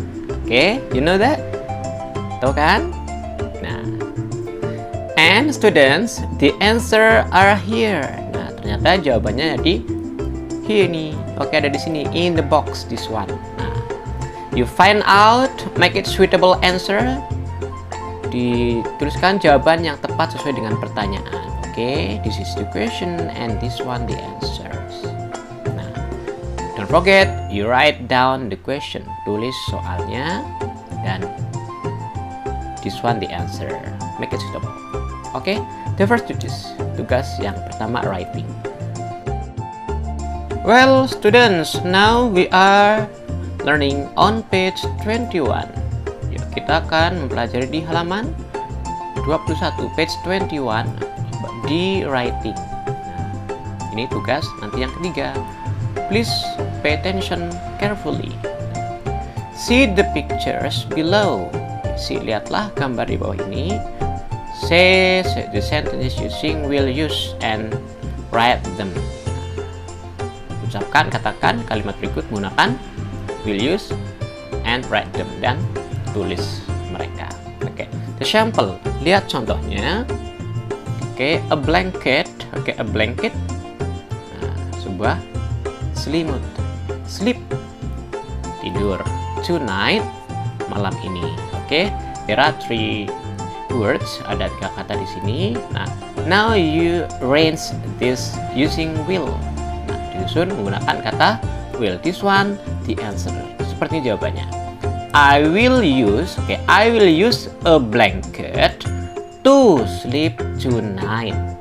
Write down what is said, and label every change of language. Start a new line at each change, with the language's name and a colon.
English: Oke, you know that?
Indonesian: Tahu kan?
English: Nah, and students, the answer are here.
Indonesian: Nah, ternyata jawabannya di here nih. Oke, ada di sini,
English: in the box, this one. Nah, you find out, make it suitable answer.
Indonesian: Dituliskan jawaban yang tepat sesuai dengan pertanyaan.
English: Oke, this is the question and this one the answers. Nah, don't forget, you write down the question.
Indonesian: Tulis soalnya dan
English: this one the answer. Make it suitable. Oke, the first duties.
Indonesian: Tugas yang pertama,
English: writing. Well, students, now we are learning on page 21.
Indonesian: Yuk, kita akan mempelajari di halaman 21,
English: page 21,
Indonesian: di writing. Nah, ini tugas nanti yang ketiga.
English: Please pay attention carefully. See the pictures below.
Indonesian: Lihatlah gambar di bawah ini.
English: Say the sentences using will use and write them.
Indonesian: Ucapkan, katakan kalimat berikut menggunakan
English: will use and write them,
Indonesian: dan tulis mereka.
English: Oke, the sample.
Indonesian: Lihat contohnya.
English: Oke, a blanket. Oke, a blanket.
Indonesian: Nah, sebuah selimut.
English: Sleep.
Indonesian: Tidur.
English: Tonight.
Indonesian: Malam ini.
English: Oke, there are 3 words.
Indonesian: Ada 3 kata di sini.
English: Nah, now you arrange this using will.
Indonesian: Nah, disusun menggunakan kata will.
English: This one the answer.
Indonesian: Seperti jawabannya.
English: I will use a blanket to sleep tonight.